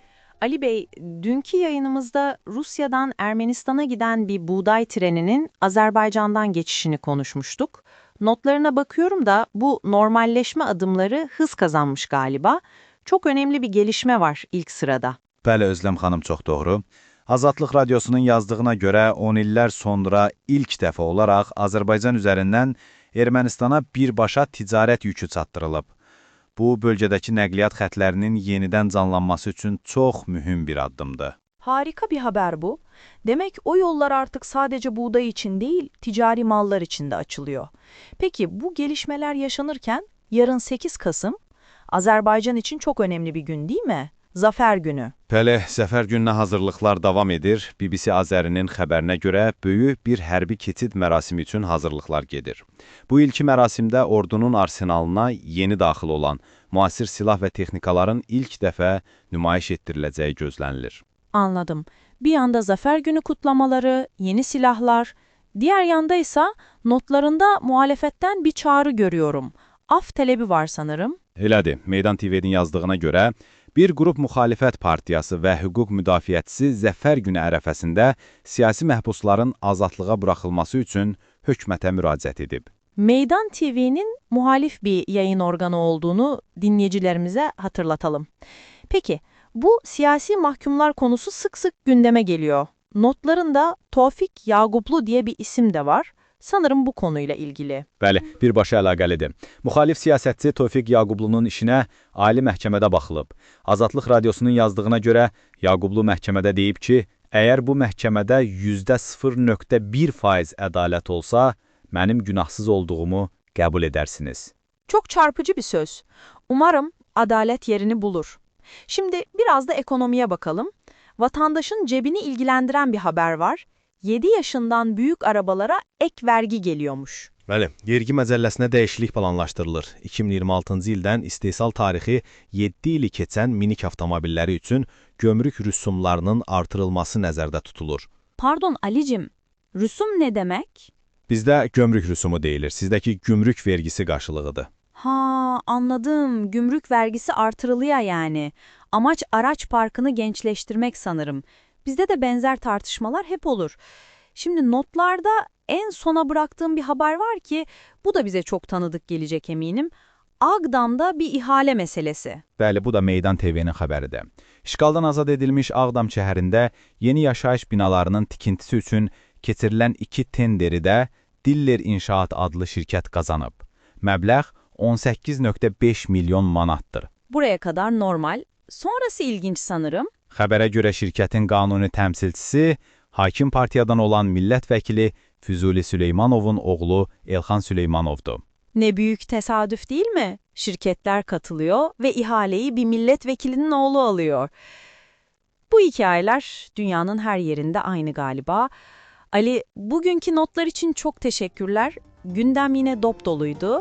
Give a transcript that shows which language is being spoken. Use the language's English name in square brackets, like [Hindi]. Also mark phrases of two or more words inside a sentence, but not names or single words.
[Turkish] Ali Bey, dünkü yayınımızda Rusya'dan Ermenistan'a giden bir buğday treninin Azerbaycan'dan geçişini konuşmuştuk. Notlarına bakıyorum da bu normalleşme adımları hız kazanmış galiba. Çok önemli bir gelişme var ilk sırada. [Azerbaijani] Bəli, Özlem xanım, çox doğru. [Turkish] Azadlıq Radyosu'nun yazdığına göre 10 iller sonra ilk defa olarak Azerbaycan üzerinden Ermenistan'a birbaşa ticaret yükü çatdırılıb. [Azerbaijani] Bu, bölgədəki nəqliyyat xətlərinin yenidən canlanması üçün çox mühüm bir addımdır. [Turkish] Harika bir haber bu. Demek o yollar artık sadece buğday için değil, ticari mallar için de açılıyor. Peki bu gelişmeler yaşanırken yarın 8 Kasım, Azerbaycan için çok önemli bir gün değil mi? Zafer Günü. [Azerbaijani] Bəli, Zəfər gününə hazırlıqlar davam edir. BBC Azərinin xəbərinə görə böyük bir hərbi keçid mərasimi üçün hazırlıqlar gedir. Bu ilki mərasimdə ordunun arsenalına yeni daxil olan müasir silah və texnikaların ilk dəfə nümayiş etdiriləcəyi gözlənilir. [Turkish] Anladım. Bir yanda Zafer Günü kutlamaları, yeni silahlar, diğer yanda ise notlarında muhalefetten bir çağrı görüyorum. Af talebi var sanırım. [Azerbaijani] Elədir, Meydan TV-nin yazdığına görə bir qrup müxalifət partiyası və hüquq müdafiəçisi Zəfər günü ərəfəsində siyasi məhbusların azadlığa buraxılması üçün hökumətə müraciət edib. [Turkish] Meydan TV'nin muhalif bir yayın organı olduğunu dinleyicilerimize hatırlatalım. Peki, bu siyasi mahkumlar konusu sık sık gündeme geliyor. Notlarında Tevfik Yağublu diye bir isim de var. Sanırım bu konuyla ilgili. [Azerbaijani] Bəli, birbaşa əlaqəlidir. Müxalif siyasətçi Tevfik Yağublunun işinə Ali məhkəmədə baxılıb. Azadlıq Radyosu'nun yazdığına görə Yağublu məhkəmədə deyib ki, əgər bu məhkəmədə %0.1% ədalət olsa, mənim günahsız olduğumu qəbul edərsiniz. [Turkish] Çok çarpıcı bir söz. Umarım adalet yerini bulur. Şimdi biraz da ekonomiye bakalım. Vatandaşın cebini ilgilendiren bir haber var. 7 yaşından büyük arabalara ek vergi geliyormuş. [Azerbaijani] Bəli, vergi məcəlləsinə dəyişiklik planlaşdırılır. 2026-cı ildən istehsal tarixi 7 ili keçən minik avtomobilləri üçün gömrük rüsumlarının artırılması nəzərdə tutulur. [Turkish] Pardon Alicim, rüsum ne demek? [Azerbaijani] Bizdə gömrük rüsumu deyilir, sizdəki [Turkish] gümrük vergisi [Azerbaijani] qarşılığıdır. [Turkish] Ha, anladım. Gümrük vergisi artırılıyor yani. Amaç araç parkını gençleştirmek sanırım. Bizde de benzer tartışmalar hep olur. Şimdi notlarda en sona bıraktığım bir haber var ki bu da bize çok tanıdık gelecek eminim. Ağdam'da bir ihale meselesi. [Azerbaijani] Bəli, bu da Meydan TV-nin xəbəridir. İşğaldan azad edilmiş Ağdam şəhərində yeni yaşayış binalarının tikintisi üçün keçirilən 2 tenderi də Diller İnşaat adlı şirkət qazanıb. Məbləğ 18.5 milyon manatdır. [Turkish] Buraya kadar normal. Sonrası ilginç sanırım. [Azerbaijani] Xəbərə görə şirkətin qanuni təmsilçisi, hakim partiyadan olan millət vəkili Füzuli Süleymanovun oğlu Elxan Süleymanovdur. [Turkish] Ne büyük tesadüf değil mi? Şirketler katılıyor ve ihaleyi bir milletvekilinin oğlu alıyor. Bu hikayeler dünyanın her yerinde aynı galiba. Ali, bugünkü notlar için çok teşekkürler. Gündem yine dop doluydu.